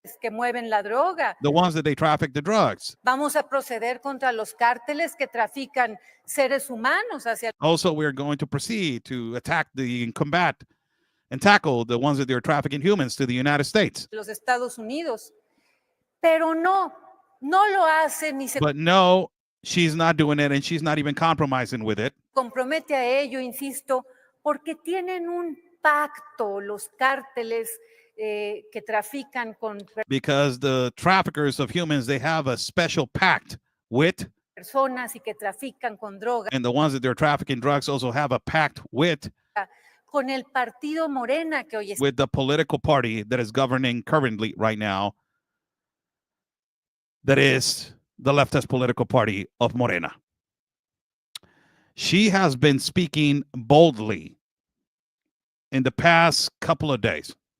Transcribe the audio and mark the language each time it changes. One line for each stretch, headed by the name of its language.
Spanish: Que mueven la droga.
English: The ones that they traffic the drugs.
Spanish: Vamos a proceder contra los cárteles que trafican seres humanos hacia.
English: Also, we're going to proceed to attack combat and tackle the ones that they're trafficking humans to the United States.
Spanish: Los Estados Unidos. Pero no lo hace ni se.
English: But no, she's not doing it, and she's not even compromising with it.
Spanish: Compromete a ello, insisto, porque tienen un pacto los cárteles que trafican con
English: because the traffickers of humans, they have a special pact with
Spanish: personas y que trafican con drogas.
English: And the ones that they're trafficking drugs also have a pact with
Spanish: Con el partido Morena que hoy está.
English: With the political party that is governing currently right now, that is the leftist political party of Morena. She has been speaking boldly in the past couple of days.